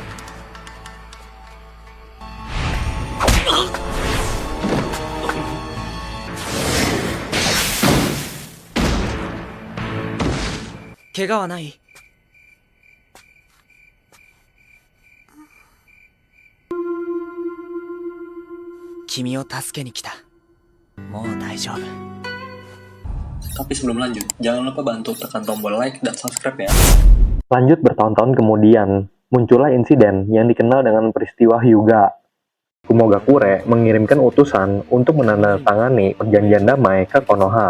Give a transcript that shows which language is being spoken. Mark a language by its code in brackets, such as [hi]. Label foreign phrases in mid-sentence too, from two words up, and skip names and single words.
[ja] 怪我はない？君を助けに来た。もう大丈夫。 [id] Tapi sebelum lanjut, jangan lupa bantu tekan tombol like dan subscribe ya. Lanjut bertahun-tahun kemudian, muncullah insiden yang dikenal dengan peristiwa Hyuga. Kumogakure mengirimkan utusan untuk menandatangani perjanjian damai ke Konoha.